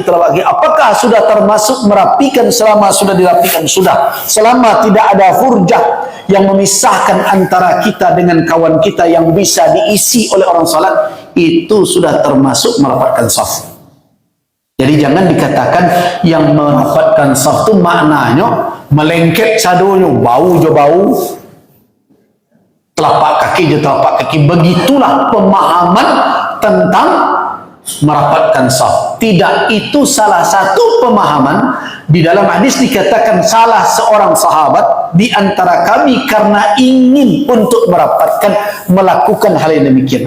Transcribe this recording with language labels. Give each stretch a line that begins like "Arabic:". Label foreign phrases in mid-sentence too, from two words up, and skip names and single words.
Indonesian: Apakah sudah termasuk merapikan? Selama sudah dirapikan, sudah. Selama tidak ada hurjah yang memisahkan antara kita dengan kawan kita yang bisa diisi oleh orang salat, itu sudah termasuk merapatkan saf. Jadi jangan dikatakan yang merapatkan saf itu maknanya melengket
Minangkabau: sadonya, bau jo bau,
Indonesian: telapak kaki jo telapak kaki. Begitulah pemahaman tentang merapatkan saf. Tidak, itu salah satu pemahaman. Di dalam hadis dikatakan salah seorang sahabat di antara kami karena ingin untuk merapatkan, melakukan hal yang demikian.